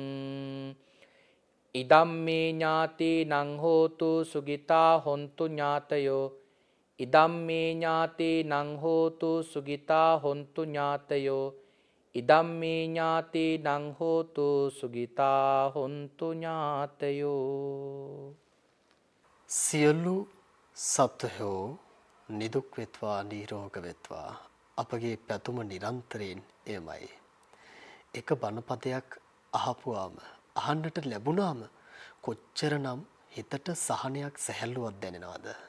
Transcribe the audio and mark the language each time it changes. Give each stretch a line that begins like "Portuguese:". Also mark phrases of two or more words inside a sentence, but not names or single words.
Pali: ඉදම්මේ ඥාතේනං හෝතු සුගිතා හොන්තු ඥාතයෝ ඉදම්මේ ඥාතේනං හෝතු සුගිතා හොන්තු ඥාතයෝ ඉදම්මේ ඥාතේනං හෝතු සුගිතා හොන්තු ඥාතයෝ.
Sinhala: සියලු සත්වයෝ නිදුක් වෙත්වා නිරෝග වෙත්වා අපගේ පැතුම නිරන්තරයෙන් එමයි. එක බණපදයක් අහපුවාම අහන්නට ලැබුණාම කොච්චරනම් හිතට සහනයක් සැහැල්ලුවක් දැනෙනවද?